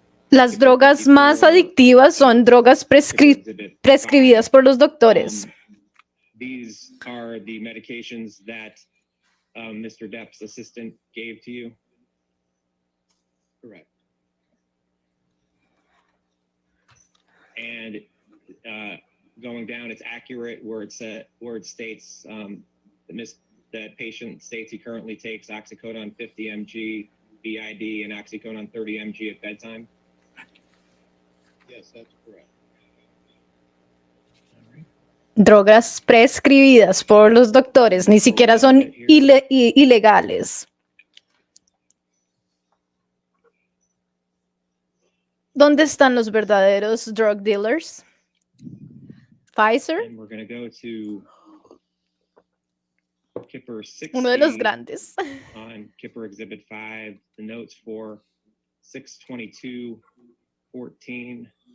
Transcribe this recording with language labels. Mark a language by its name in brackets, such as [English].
[Spanish] las drogas más adictivas son drogas [English] exhibit [Spanish] prescribidas por los doctores. [English] These are the medications that Mr. Depp's assistant gave to you? Correct. And going down, it's accurate where it states that patient states he currently takes oxycodone 50 mg BID and oxycodone 30 mg at bedtime? Yes, that's correct. [Spanish] Drogas prescribidas por los doctores, ni siquiera son ilegales. ¿Dónde están los verdaderos [English] drug dealers? [Spanish] Pfizer, [English] And we're going to go to Kipper 60. [Spanish] uno de los grandes. [English] On Kipper Exhibit 5, the notes for 6/22/14.